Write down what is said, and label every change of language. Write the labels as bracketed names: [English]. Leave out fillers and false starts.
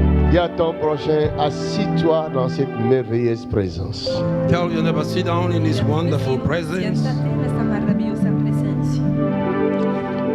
[French] Dis à ton prochain, assis-toi dans cette merveilleuse présence. [English] Tell your neighbor, sit down in his wonderful presence. [Spanish] Siéntate en esta maravillosa presencia.